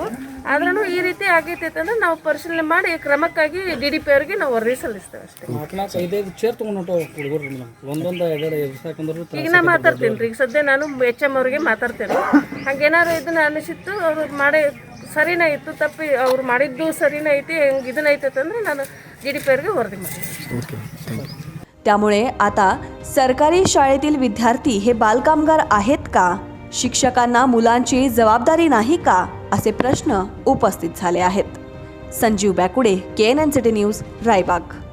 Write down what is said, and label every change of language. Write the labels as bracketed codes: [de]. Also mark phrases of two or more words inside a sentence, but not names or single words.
[kn] ಆದ್ರೂ ಈ ರೀತಿ ಆಗೈತೆ ಅಂತಂದ್ರೆ ನಾವು ಪರಿಶೀಲನೆ ಮಾಡಿ ಕ್ರಮಕ್ಕಾಗಿ DDPRಗೆ ನಾವು ವರದಿ ಸಲ್ಲಿಸ್ತೇವೆ ಅಷ್ಟೇ. ಈಗ ನಾ ಮಾತಾಡ್ತೀನಿ ರೀ, ಈಗ ಸದ್ಯ ನಾನು HM ಅವ್ರಿಗೆ ಮಾತಾಡ್ತೇನೆ. ಹಂಗೇನಾದ್ರು ಇದನ್ನ ಅನಿಸಿತ್ತು, ಅವ್ರು ಮಾಡಿ ಸರಿನೇ ಇತ್ತು, ತಪ್ಪಿ ಅವ್ರು ಮಾಡಿದ್ದು ಸರಿನೇ ಐತಿ, ಹೆಂಗೆ ಇದನ್ನ ಐತಂದ್ರೆ ನಾನು DDPRಗೆ [mr] वरदी मारते. त्यामुळे आता सरकारी शाळेतील विद्यार्थी हे बालकामगार आहेत का? शिक्षकांना मुलांची जबाबदारी नाही का? असे प्रश्न उपस्थित झाले आहेत. संजीव बॅकुडे, KNN सिटी न्यूज, रायबाग.